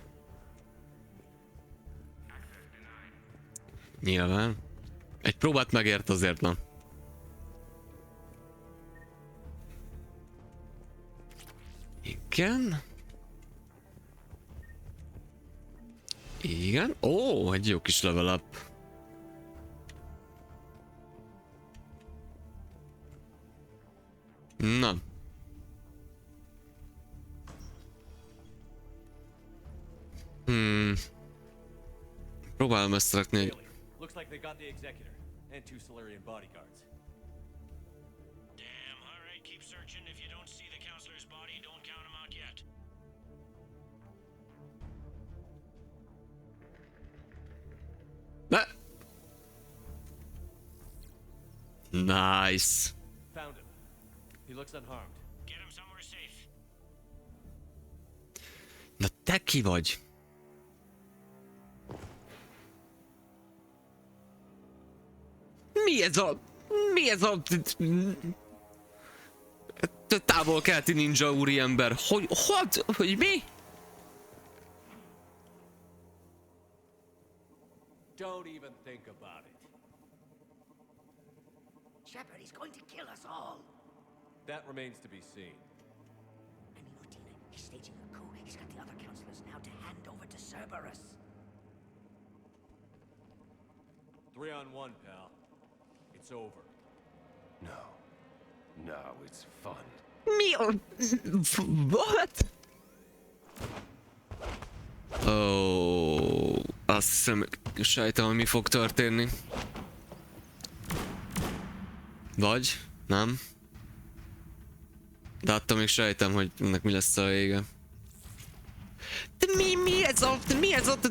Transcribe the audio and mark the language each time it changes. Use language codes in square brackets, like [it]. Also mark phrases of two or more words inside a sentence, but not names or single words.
[hu] Nyilván. Egy próbát megért azért, na. Igen. Igen. Ó, egy jó kis [en] level up. [hu] Na. Próbálom ezt rakni, hogy... [en] Looks like they got the executor and 2 Solarian bodyguards. Damn, all right, keep searching. If you don't see the counselor's body, don't count him out yet. Nice. Found him. He looks unharmed. Get him somewhere safe. [hu] Na te ki vagy? Mi ez a... Mi ez a... Távol-keleti ninja úriember? Hogy mi? [en] Don't even think about it. Shepard, he's going to kill us all. That remains to be seen. I mean, Udina, he's staging a coup. He's got the other counselors now to hand over to Cerberus. 3-on-1, pal. It's over. No. No, it's fun. [hu] Mi a... What? Oh, azt hiszem, sejtem, mi fog történni. Vagy? Nem? De attól még sejtem, hogy ennek mi lesz a vége. De mi ez a... Mi ez a...